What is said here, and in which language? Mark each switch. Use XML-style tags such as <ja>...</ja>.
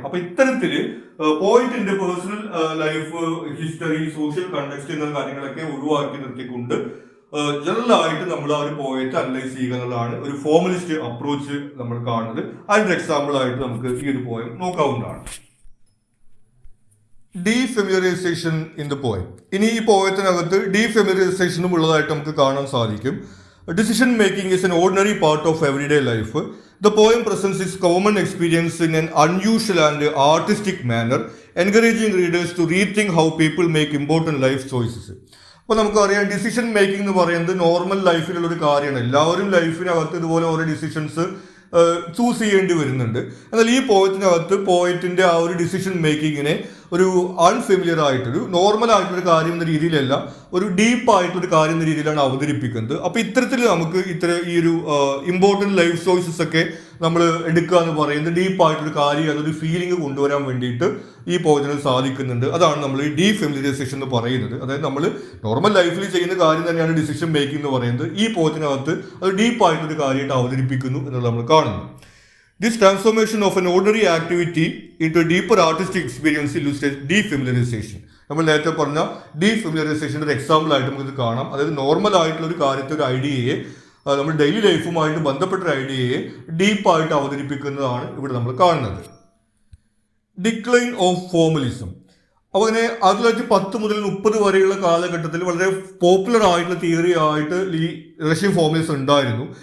<ml>അപ്പൊ ഇത്തരത്തില് പോയിന്റിന്റെ personal life, history, social context എന്ന കാര്യങ്ങളൊക്കെ ഒഴിവാക്കി നിർത്തിക്കൊണ്ട് ജനറൽ ആയിട്ട് നമ്മൾ ആ ഒരു പോയിന്റ് അനലൈസ് ചെയ്യുക എന്നുള്ളതാണ് ഒരു ഫോർമലിസ്റ്റ് അപ്രോച്ച് നമ്മൾ കാണുന്നത്. അതിന്റെ എക്സാമ്പിൾ ആയിട്ട് നമുക്ക് ഈ ഒരു പോയം നോക്കാവുന്നതാണ്.</ml> <en>Defamiliarisation in the poem.</en> <ml>ഇനി ഈ പോയത്തിനകത്ത് ഡീഫെമിലറൈസേഷനും ഉള്ളതായിട്ട് നമുക്ക് കാണാൻ സാധിക്കും.</ml> <en>Decision making is an ordinary part of everyday life. The poem presents its common experience in an unusual and artistic manner, encouraging readers to rethink how people make important life choices.</en> <ml>അപ്പോൾ നമുക്കറിയാം, decision making എന്ന് പറയുന്നത് normal ലൈഫിലുള്ള ഒരു കാര്യമാണ്. എല്ലാവരും ലൈഫിനകത്ത് ഇതുപോലെ ഓരോ decisions choose ചെയ്യേണ്ടി വരുന്നുണ്ട്. എന്നാൽ ഈ പോയത്തിനകത്ത് പോയറ്റിന്റെ ആ ഒരു ഡിസിഷൻ മേക്കിങ്ങിനെ ഒരു അൺഫെമിലിയർ ആയിട്ടൊരു നോർമൽ ആയിട്ടൊരു കാര്യം എന്ന രീതിയിലല്ല, ഒരു ഡീപ്പ് ആയിട്ടൊരു കാര്യം എന്ന രീതിയിലാണ് അവതരിപ്പിക്കുന്നത്. അപ്പൊ ഇത്തരത്തിൽ നമുക്ക് ഈ ഒരു ഇമ്പോർട്ടൻറ്റ് ലൈഫ് ചോയ്സസ് ഒക്കെ നമ്മൾ എടുക്കുക എന്ന് പറയുന്നത് ഡീപ്പായിട്ടൊരു കാര്യം, അതൊരു ഫീലിംഗ് കൊണ്ടുവരാൻ വേണ്ടിയിട്ട് ഈ പോയതിന് സാധിക്കുന്നുണ്ട്. അതാണ് നമ്മൾ ഈ ഡീഫെമിലറൈസേഷൻ എന്ന് പറയുന്നത്. അതായത് നമ്മൾ നോർമൽ ലൈഫിൽ ചെയ്യുന്ന കാര്യം തന്നെയാണ് ഡിസിഷൻ മേക്കിംഗ് എന്ന് പറയുന്നത്. ഈ പോയത്തിനകത്ത് അത് ഡീപ്പായിട്ടൊരു കാര്യമായിട്ട് അവതരിപ്പിക്കുന്നു എന്നുള്ളത് നമ്മൾ കാണുന്നു.</ml> <en>This transformation of an ordinary activity into a deeper artistic experience illustrates defamiliarization.</en> <ml>നമ്മൾ നേരത്തെ പറഞ്ഞ ഡീഫെമിലറൈസേഷൻ്റെ ഒരു എക്സാമ്പിൾ ആയിട്ട് നമുക്ക് ഇത് കാണാം. അതായത് നോർമൽ ആയിട്ടുള്ള ഒരു കാര്യത്തെ, ഒരു ഐഡിയയെ, നമ്മുടെ ഡെയിലി ലൈഫുമായിട്ട് ബന്ധപ്പെട്ട ഒരു ഐഡിയയെ ഡീപ്പായിട്ട് അവതരിപ്പിക്കുന്നതാണ് ഇവിടെ നമ്മൾ കാണുന്നത്.</ml> <en>Decline of formalism.</en> <ml>അപ്പോൾ അങ്ങനെ 1910 മുതൽ 30 വരെയുള്ള കാലഘട്ടത്തിൽ വളരെ പോപ്പുലർ ആയിട്ടുള്ള തിയറി ആയിട്ട് ഈ റഷ്യൻ ഫോർമലിസം ഉണ്ടായിരുന്നു.</ml>